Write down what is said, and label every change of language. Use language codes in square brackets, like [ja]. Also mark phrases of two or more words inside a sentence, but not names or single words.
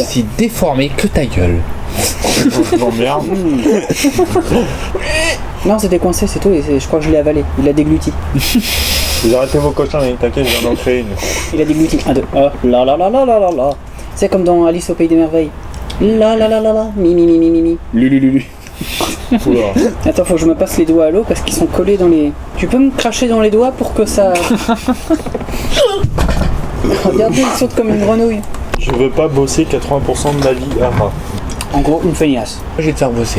[fr] aussi déformé que ta gueule. Merde. Non c'était coincé c'est tout et je crois que je l'ai avalé. Il a dégluti. Vous arrêtez vos cochons, t'inquiète, je viens d'en créer une. Il a dégluti. 1, 2. Oh là là là là là là là. C'est comme dans Alice au Pays des Merveilles. La la la la la. Mi mi mi mi mi mi. Lulu. Oula. Attends, faut que je me passe les doigts à l'eau parce qu'ils sont collés dans les. Tu peux me cracher dans les doigts pour que ça. Regardez, il saute comme une grenouille. Je veux pas bosser 80% de ma vie à rat. En gros, une feignasse. Je vais te faire bosser.